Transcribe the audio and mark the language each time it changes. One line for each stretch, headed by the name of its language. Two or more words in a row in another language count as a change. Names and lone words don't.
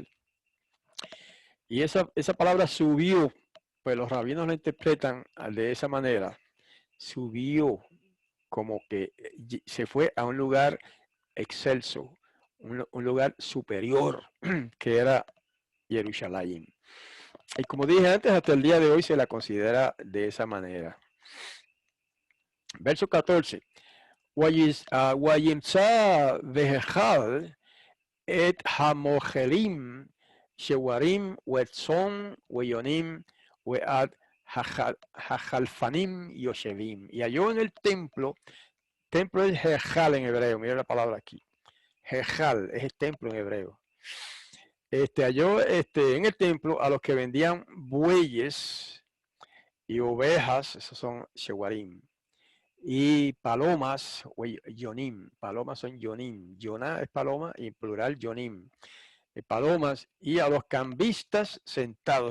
Spanish: Y esa palabra subió, pues los rabinos la interpretan de esa manera, subió como que se fue a un lugar excelso, un lugar superior, que era Jerusalén. Y como dije antes, hasta el día de hoy se la considera de esa manera. Verso 14.
Hebrew: וימצא בהיכל את המוכרים שוורים וצאן ויונים ואת החלפנים יושבים.
Spanish: Y halló en el templo es Jejal en hebreo, mira la palabra aquí. Jejal es el templo en hebreo. Halló en el templo a los que vendían bueyes y ovejas, esos son shewarim, y palomas, yonim, palomas son yonim, yoná es paloma y en plural yonim, palomas, y a los cambistas sentados.